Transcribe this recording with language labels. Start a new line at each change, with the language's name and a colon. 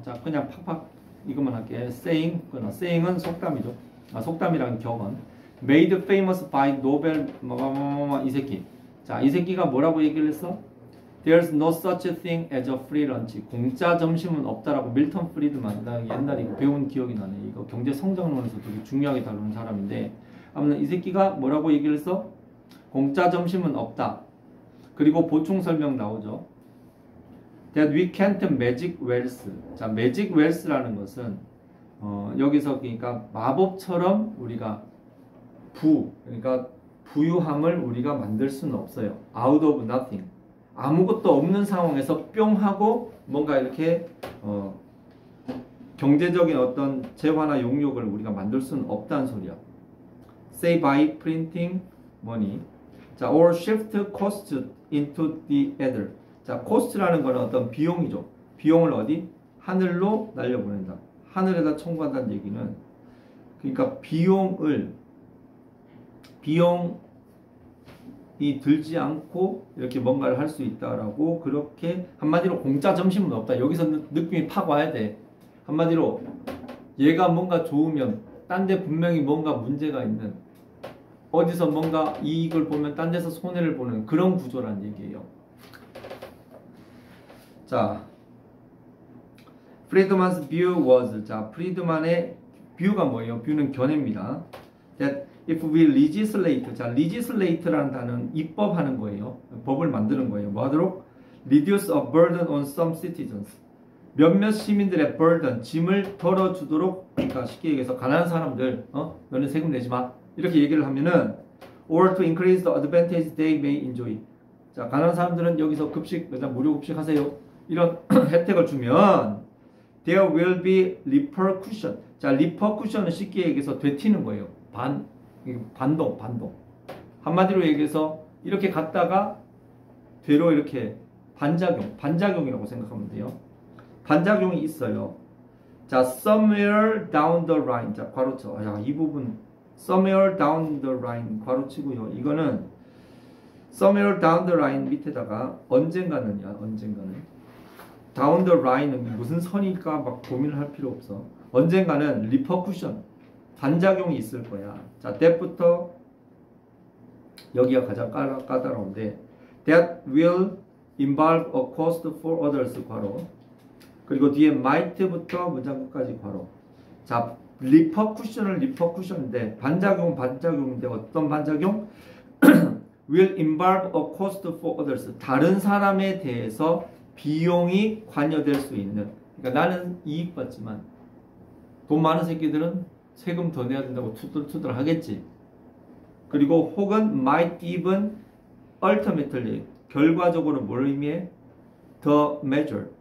Korean: 자, 그냥 팍팍 이것만 할게. saying 끊어. saying은 속담이죠. 속담이라는 격언. made famous by Nobel 이 새끼. 자, 이 새끼가 뭐라고 얘기를 했어?
English: There's no such thing as a free lunch.
Korean: 공짜 점심은 없다라고 밀턴 프리드만 나 옛날에 이거 배운 기억이 나네. 이거 경제 성장론에서 되게 중요하게 다루는 사람인데 아무튼 이 새끼가 뭐라고 얘기를 했어? 공짜 점심은 없다. 그리고 보충 설명 나오죠.
English: That we can't magic wealth.
Korean: 자, magic wealth라는 것은 여기서 그러니까 마법처럼 우리가 그러니까 부유함을 우리가 만들 수는 없어요.
English: Out of nothing.
Korean: 아무것도 없는 상황에서 뿅 하고 뭔가 이렇게 경제적인 어떤 재화나 용역을 우리가 만들 수는 없다는 소리야.
English: Say by printing money. 자, or shift cost into the ether.
Korean: 자, cost라는 거는 어떤 비용이죠. 비용을 어디? 하늘로 날려보낸다. 하늘에다 청구한다는 얘기는 그러니까 비용이 들지 않고 이렇게 뭔가를 할 수 있다라고 그렇게 한마디로 공짜 점심은 없다. 여기서 느낌이 팍 와야 돼. 한마디로 얘가 뭔가 좋으면 딴 데 분명히 뭔가 문제가 있는 어디서 뭔가 이익을 보면 딴 데서 손해를 보는 그런 구조란 얘기예요.
English: 자, 프리드만's view was.
Korean: 자, 프리드만의 뷰가 뭐예요? 뷰는 견해입니다.
English: That if we legislate.
Korean: 자, legislate라는 단어는 입법하는 거예요. 법을 만드는 거예요. 뭐 하도록?
English: Reduce a burden on some citizens.
Korean: 몇몇 시민들의 burden, 짐을 덜어주도록. 그러니까 쉽게 얘기해서 가난한 사람들, 너는 세금 내지 마. 이렇게 얘기를 하면은
English: or to increase the advantage they may enjoy.
Korean: 자, 가난한 사람들은 여기서 급식, 일단 무료 급식 하세요. 이런 혜택을 주면
English: there will be repercussion.
Korean: 자, repercussion은 쉽게 얘기해서 되튀는 거예요. 반동. 한마디로 얘기해서 이렇게 갔다가 되로 이렇게 반작용이라고 생각하면 돼요. 반작용이 있어요. 자,
English: somewhere down the line.
Korean: 자, 괄호쳐. 야, 이 부분
English: somewhere down the line
Korean: 괄호치고요. 이거는
English: somewhere down the line
Korean: 밑에다가 언젠가는 down the line은 무슨 선일까 막 고민을 할 필요 없어. 언젠가는 repercussion 반작용이 있을 거야. 자, that부터 여기가 가장 까다로운데
English: that will involve a cost for others
Korean: 괄호 그리고 뒤에 might부터 문장 끝까지 괄호. 자, repercussion인데 반작용인데 어떤 반작용?
English: will involve a cost for others.
Korean: 다른 사람에 대해서 비용이 관여될 수 있는. 그러니까 나는 이익 받지만 돈 많은 새끼들은 세금 더 내야 된다고 투덜투덜 하겠지. 그리고 혹은
English: might even ultimately
Korean: 결과적으로 뭘 의미해?
English: the measure